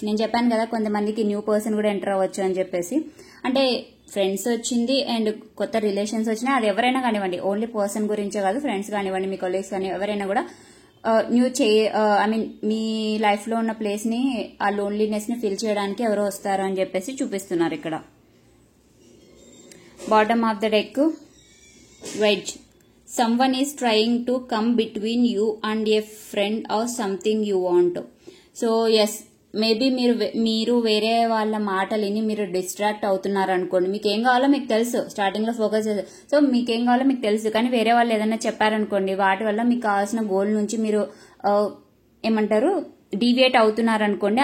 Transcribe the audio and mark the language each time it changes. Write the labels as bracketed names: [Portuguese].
[Telugu] నేను చెప్పాను కదా కొంతమందికి న్యూ పర్సన్ కూడా ఎంటర్ అవ్వచ్చు అని చెప్పేసి. అంటే ఫ్రెండ్స్ వచ్చింది అండ్ కొత్త రిలేషన్స్ వచ్చినాయి, అది ఎవరైనా కానివ్వండి, ఓన్లీ పర్సన్ గురించే కాదు, ఫ్రెండ్స్ కానివ్వండి, మీ కొలీగ్స్ కానీ ఎవరైనా కూడా new I mean మీ life లో ఉన్న ప్లేస్ ని, ఆ లోన్లీనెస్ ని ఫిల్ చేయడానికి ఎవరో వస్తారు అని చెప్పేసి చూపిస్తున్నారు ఇక్కడ. [English] Bottom of the deck wedge, someone is trying to come between you and a friend or something you want. So yes, [Telugu] maybe మీరు వేరే వాళ్ళ మాటలు విని మీరు డిస్ట్రాక్ట్ అవుతున్నారు అనుకోండి. మీకు ఏం కావాలో మీకు తెలుసు, స్టార్టింగ్ లో ఫోకస్ చేస్తారు, సో మీకేం కావాలో మీకు తెలుసు, కానీ వేరే వాళ్ళు ఏదైనా చెప్పారనుకోండి, వాటి వల్ల మీకు కావాల్సిన గోల్ నుంచి మీరు ఏమంటారు డీవియేట్ అవుతున్నారు అనుకోండి.